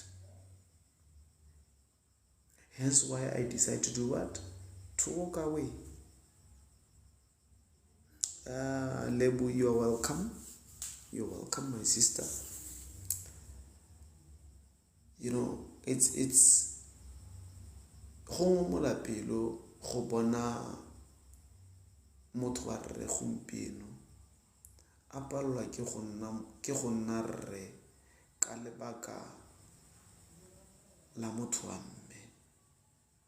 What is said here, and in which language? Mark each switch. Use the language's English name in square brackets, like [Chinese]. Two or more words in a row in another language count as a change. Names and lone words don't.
[English] Hence why I decide to do what? To walk away. Lebu, you are welcome. You're welcome, my sister. [Tswana] It's go mo lapelo go bona motho wa rre gompieno a palelwa ke go nna rre ka lebaka la motho wa mme.